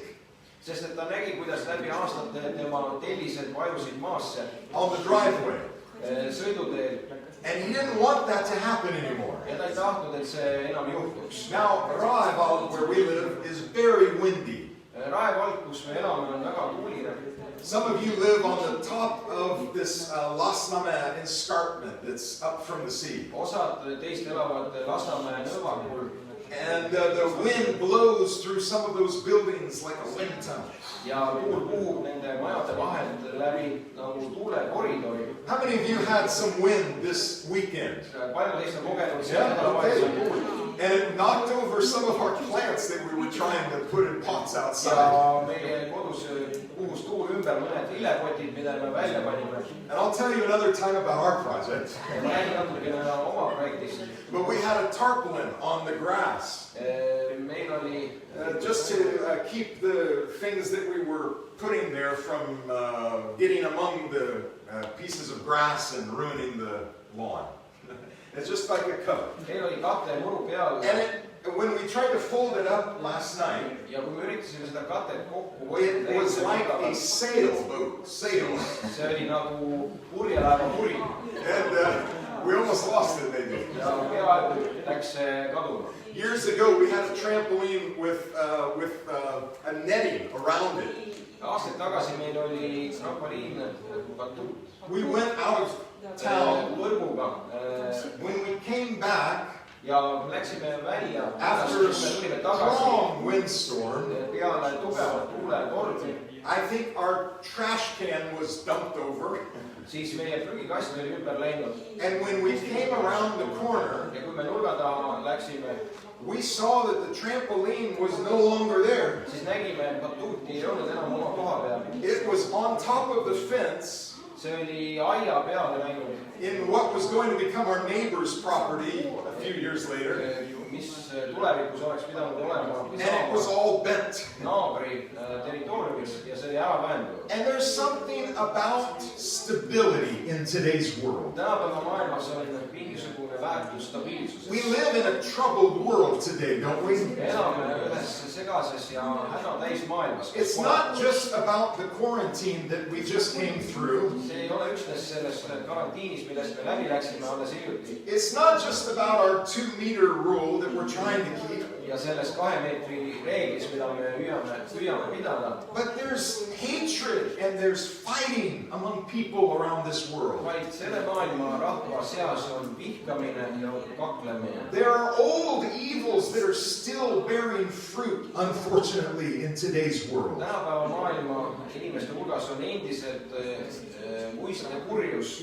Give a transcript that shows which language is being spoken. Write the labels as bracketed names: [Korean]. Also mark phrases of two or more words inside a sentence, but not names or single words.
[Estonian] sest et ta nägi, kuidas läbi aastate tema tellised vajusid maasse [English] on the driveway. [Estonian] sõiduteel. [English] And he didn't want that to happen anymore. [Estonian] Ja ta ei tahtnud, et see enam juhtuks. [English] Now, Raeval, where we live, is very windy. [Estonian] Raevald, kus me elame, on väga tuuline. [English] Some of you live on the top of this Lasnamäe escarpment that's up from the sea. [Estonian] Osad teist elavad Lasnamäe nõlvakul [English] And the wind blows through some of those buildings like a wind tunnel. [Estonian] ja tuul puhub nende majade vahelt läbi nagu tuulekoridori. [English] How many of you had some wind this weekend? [Estonian] Paljud teist on kogenud selle nädalavahetusel tuult. [English] And it knocked over some of our plants that we were trying to put in pots outside. [Estonian] ja meie kodus puhus tuul ümber mõned viljakotid, mida me välja panime. [English] And I'll tell you another time about our project. [Estonian] ja ma räägin natukene oma projektist. [English] But we had a tarpaulin on the grass. [Estonian] Meil oli [English] Just to keep the things that we were putting there from getting among the pieces of grass and ruining the lawn. It's just like a cover. [Estonian] meil oli kate muru peal [English] And when we tried to fold it up last night, [Estonian] ja kui me üritasime seda katet kokku [English] it was [Estonian] hoida, [English] like a sailboat. [Estonian] see oli nagu purjelaeva puri [English] And we almost lost it maybe. [Estonian] ja peaaegu läks see kaduma. [English] Years ago, we had a trampoline with a netting around it. [Estonian] aastaid tagasi meil oli trampoliin batuut [English] We went out of town. [Estonian] võrguga [English] When we came back [Estonian] ja läksime välja, [English] after a [Estonian] tulime tagasi [English] strong windstorm, [Estonian] peale tugevat tuuletormi, [English] I think our trash can was dumped over. [Estonian] siis meie prügikast oli ümber läinud [English] And when we came around the corner, [Estonian] ja kui me nurga taha läksime, [English] we saw that the trampoline was no longer there. [Estonian] siis nägime, et batuuti ei olnud enam oma koha peal. [English] It was on top of the fence [Estonian] see oli aia peale läinud, [English] in what was going to become our neighbor's property a few years later. [Estonian] mis tulevikus oleks pidanud olema [English] And it was all bent. [Estonian] naabri territooriumis ja see oli ära vähendatud. [English] And there's something about stability in today's world. [Estonian] tänapäeva maailmas on mingisugune väärtus stabiilsusest. [English] We live in a troubled world today, don't we? [Estonian] me elame ühes segases ja häda täis maailmas. [English] It's not just about the quarantine that we just came through. [Estonian] see ei ole üksnes sellest karantiinist, millest me läbi läksime alles hiljuti. [English] It's not just about our 2-meter rule that we're trying to keep. [Estonian] ja sellest 2 meetri reeglist, mida me püüame pidada. [English] But there's hatred and there's fighting among people around this world. [Estonian] vaid selle maailma rahva seas on vihkamine ja kaklemine. [English] There are old evils that are still bearing fruit, unfortunately, in today's world. [Estonian] tänapäeva maailma inimeste hulgas on endiselt muistne kurjus.